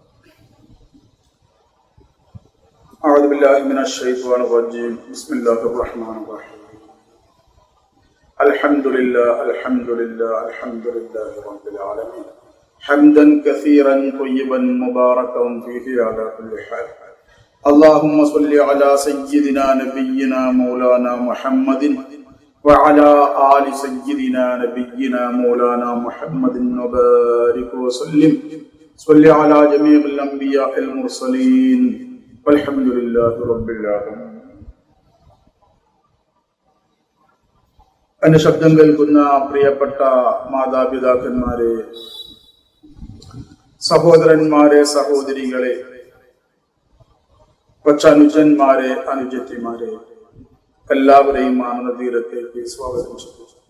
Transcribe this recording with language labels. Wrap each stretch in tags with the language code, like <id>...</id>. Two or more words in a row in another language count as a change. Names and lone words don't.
<ar>أعوذ بالله من الشيطان الرجيم. بسم الله الرحمن الرحيم. الحمد لله رب العالمين. حمدا كثيرا طيبا مباركا فيه على كل حال. اللهم صل على سيدنا نبينا مولانا محمد وعلى آل سيدنا نبينا مولانا محمد وبارك وسلم. صل على جميع الأنبياء المرسلين والحمد لله رب العالمين.</ar> <ml>എന്റെ ശബ്ദം കേൾക്കുന്ന പ്രിയപ്പെട്ട മാതാപിതാക്കന്മാരെ, സഹോദരന്മാരെ, സഹോദരികളെ, കൊച്ചനുജന്മാരെ, അനുജത്തിമാരെ, എല്ലാവരെയും ആനന്ദതീരത്തേക്ക് സ്വാഗതം ചെയ്യുന്നു.</ml>